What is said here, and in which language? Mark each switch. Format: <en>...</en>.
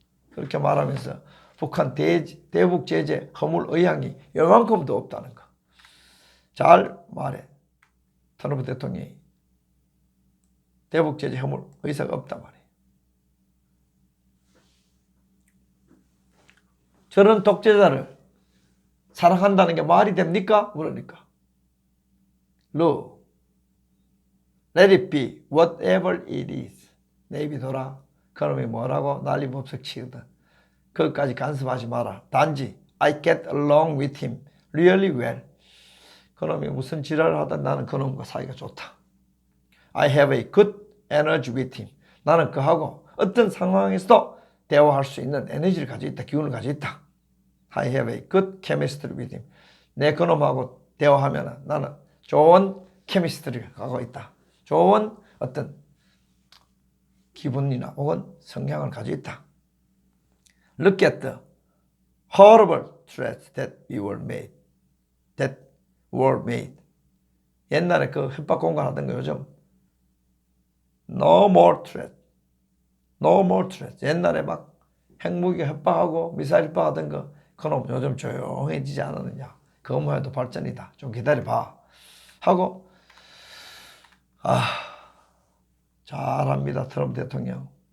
<ko>그렇게 말하면서 북한 대북 제재 허물 의향이 요만큼도 없다는 거. 잘 말해. 트럼프 대통령이 대북 제재 허물 의사가 없단 말이에요. 저런 독재자를 사랑한다는 게 말이 됩니까? 물으니까.</ko> <en>Look, let it be whatever it is.</en> <ko>내비둬라. 그놈이 뭐라고 난리법석 치거든. 그것까지 간섭하지 마라. 단지</ko> <en>I get along with him really well.</en> <ko>그놈이 무슨 지랄을 하든 나는 그놈과 사이가 좋다.</ko> <en>I have a good energy with him.</en> <ko>나는 그하고 어떤 상황에서도 대화할 수 있는 에너지를 가지고 있다. 기운을 가지고 있다.</ko> <en>I have a good chemistry with him.</en> <ko>내 그놈하고 대화하면 나는 좋은 케미스트리를 갖고 있다. 좋은 어떤 기분이나 혹은 성향을 가지고 있다.</ko> <en>Look at the horrible threats that we were made. That were made.</en> <ko>옛날에 그 협박 공간하던 거 요즘</ko> <en>No more threat. No more threat.</en> <ko>옛날에 막 핵무기 협박하고 미사일 협박하던 거 그놈 요즘 조용해지지 않았느냐. 그것만 해도 발전이다. 좀 기다려봐. 하고 잘합니다. 트럼프 대통령.</ko>